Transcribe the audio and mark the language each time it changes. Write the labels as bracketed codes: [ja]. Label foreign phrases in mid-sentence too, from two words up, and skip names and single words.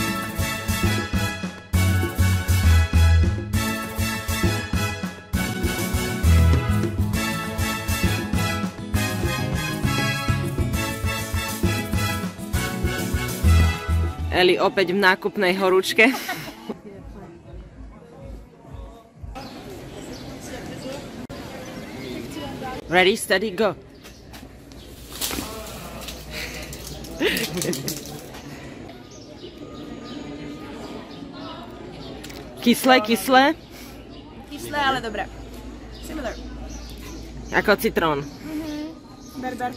[sk] Eli opäť v nákupnej horúčke. [en] Ready, steady, go. [sk] Kyslé, kyslé? Kyslé, ale dobré. Similar. Ako citrón. Berber.